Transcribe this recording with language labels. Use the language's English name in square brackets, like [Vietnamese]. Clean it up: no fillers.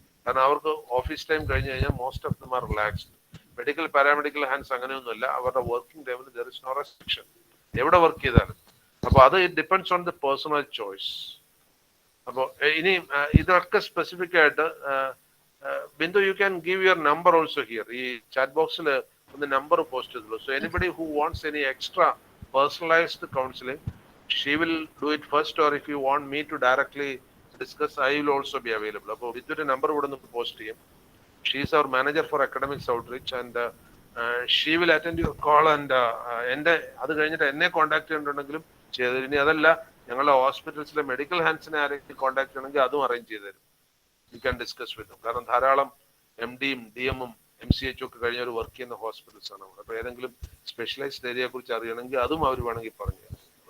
[Malayalam] കാരണം അവർക്ക് office time കഴിഞ്ഞ് കഴിഞ്ഞാൽ [English] Most of them are relaxed. [Malayalam] Medical paramedical hands അങ്ങനെയൊന്നുമല്ല. അവരുടെ വർക്കിംഗ് ടൈമിൽ [English] There is no restriction. [Malayalam] എവിടെ വർക്ക് ചെയ്താലും. അപ്പോൾ അത് [English] It depends on the personal choice. [Malayalam] അപ്പോൾ ഇനി ഇതൊക്കെ സ്പെസിഫിക് ആയിട്ട് Bindu, [English] You can give your number also here. [Malayalam] ഈ ചാറ്റ് ബോക്സിൽ ഒന്ന് നമ്പർ പോസ്റ്റ് ചെയ്തുള്ളൂ. [English] So anybody who wants any extra personalised counselling, she will do it first, or if you want me to directly discuss, I will also be available. [Malayalam] അപ്പോൾ വിദ്യുന്റെ number ഇവിടെ നിന്ന് post ചെയ്യും. [English] She is our manager for academics outreach, and she will attend your call, and [Malayalam] എൻ്റെ അത് കഴിഞ്ഞിട്ട് എന്നെ contact ചെയ്തിട്ടുണ്ടെങ്കിലും ചെയ്തു. ഇനി അതല്ല, ഞങ്ങളുടെ ഹോസ്പിറ്റൽസിലെ മെഡിക്കൽ ഹാൻഡ്സിനെ ആരെങ്കിലും കോൺടാക്ട് ചെയ്യണമെങ്കിൽ അതും അറേഞ്ച് ചെയ്ത് തരും. [English] You can discuss with them. [Malayalam] കാരണം ധാരാളം MDയും DMും MCH ഒക്കെ കഴിഞ്ഞവർ വർക്ക് ചെയ്യുന്ന ഹോസ്പിറ്റൽസ് ആണ്. അപ്പോൾ ഏതെങ്കിലും സ്പെഷ്യലൈസ്ഡ് ഏരിയയെ കുറിച്ച് അറിയണമെങ്കിൽ അതും അവർ വേണമെങ്കിൽ പറഞ്ഞു തരും.